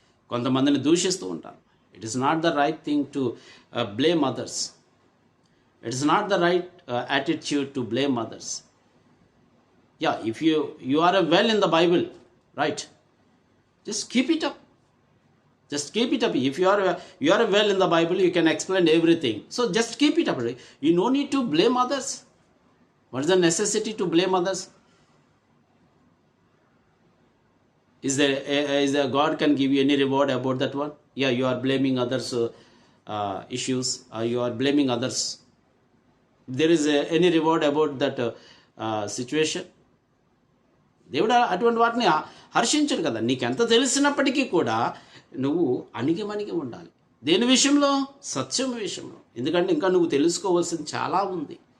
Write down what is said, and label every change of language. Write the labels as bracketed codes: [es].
[te] కొంతమందిని దూషిస్తూ ఉంటారు. [en] It is not the right thing to blame others. It is not the right attitude to blame others. Yeah, if you are well in the Bible, right, just keep it up. Just keep it up. If you are well in the Bible, you can explain everything. So just keep it up. You no need to blame others. What is the necessity to blame others? Is there God can give you any reward about that one? Yeah, you are blaming others' issues. You are blaming others. There is any reward about that situation? [te] దేవుడు అటువంటి వాటిని హర్షించడు కదా. నీకెంత తెలిసినప్పటికీ కూడా నువ్వు అణిగిమణిగి ఉండాలి. దేని విషయంలో? సత్యం విషయంలో. ఎందుకంటే ఇంకా నువ్వు తెలుసుకోవాల్సింది చాలా ఉంది.